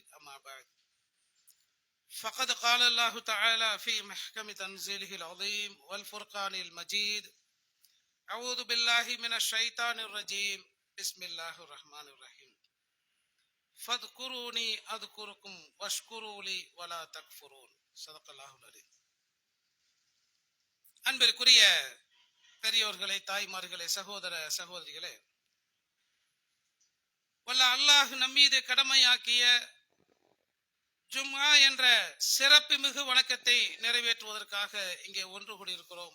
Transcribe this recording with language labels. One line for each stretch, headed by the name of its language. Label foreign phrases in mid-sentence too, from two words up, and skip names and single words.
Arabic: أما بعد، فقد قال الله تعالى في محكم تنزيله العظيم والفرقان المجيد: أعوذ بالله من الشيطان الرجيم. بسم الله الرحمن الرحيم. فاذكروني أذكركم واشكروا لي ولا تكفرون. صدق الله العظيم.
Tamil: அன்பிற்குரிய பெரியோர்களே, தாய்மார்களே, சகோதர சகோதரிகளே, வல்ல அல்லாஹ் நம்மீது கடமையாக்கிய ஜும்ஆ என்ற சிறப்பு மிகு வணக்கத்தை நிறைவேற்றுவதற்காக இங்கே ஒன்று கூடியிருக்கிறோம்.